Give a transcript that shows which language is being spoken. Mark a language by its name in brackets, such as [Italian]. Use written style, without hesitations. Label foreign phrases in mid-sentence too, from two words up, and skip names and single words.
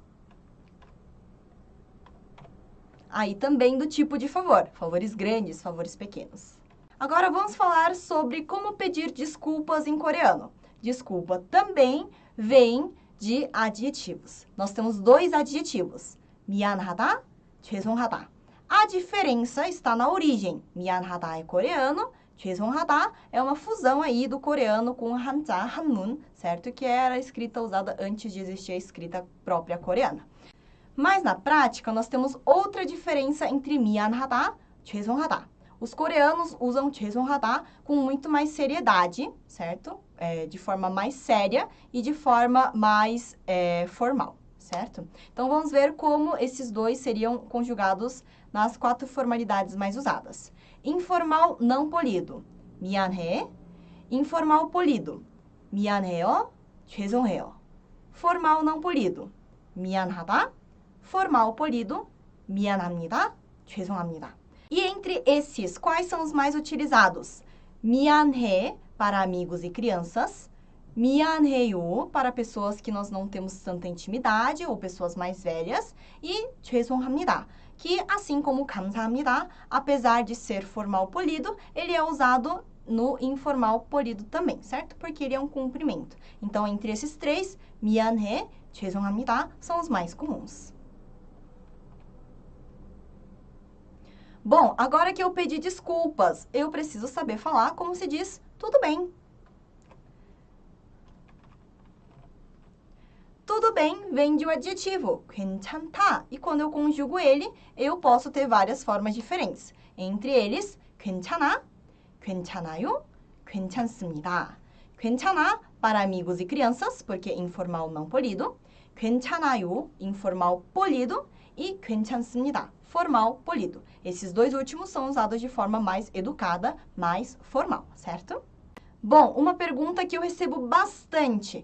[Portuguese] Aí também do tipo de favor, favores grandes, favores pequenos. Agora vamos falar sobre como pedir desculpas em coreano. Desculpa também vem de adjetivos. Nós temos 2 adjetivos, [Korean] 미안하다, 죄송하다. [Portuguese] A diferença está na origem. 미안하다 é coreano, 죄송하다 é uma fusão aí do coreano com [Korean] 한자, 한문, [Portuguese] certo? Que era a escrita usada antes de existir a escrita própria coreana. Mas na prática, nós temos outra diferença entre [Korean] 미안하다, 죄송하다. [Portuguese] Os coreanos usam 죄송하다 com muito mais seriedade, certo? De forma mais séria e de forma mais formal, certo? Então, vamos ver como esses dois seriam conjugados nas 4 formalidades mais usadas. Informal não polido, 미안해. Informal polido, [Korean] 미안해요, 죄송해요. [Portuguese] Formal não polido, [Korean] 미안하다. [Portuguese] Formal polido, [Korean] 미안합니다, 죄송합니다. [Portuguese] E entre esses, quais são os mais utilizados? 미안해 para amigos e crianças, 미안해요 para pessoas que nós não temos tanta intimidade ou pessoas mais velhas e 죄송합니다, que assim como 감사합니다, apesar de ser formal polido, ele é usado no informal polido também, certo? Porque ele é um cumprimento. Então, entre esses 3, [Korean] 미안해, 죄송합니다 [Portuguese] são os mais comuns. Bom, agora que eu pedi desculpas, eu preciso saber falar como se diz tudo bem. tudo bem vem de um adjetivo, 괜찮다. E quando eu conjugo ele, eu posso ter várias formas diferentes. Entre eles, [Korean] 괜찮아, 괜찮아요, 괜찮습니다. [Portuguese] 괜찮아 para amigos e crianças, porque informal não polido. 괜찮아요, informal polido. E 괜찮습니다, formal polido. Esses dois últimos são usados de forma mais educada, mais formal, certo? Bom, uma pergunta que eu recebo bastante.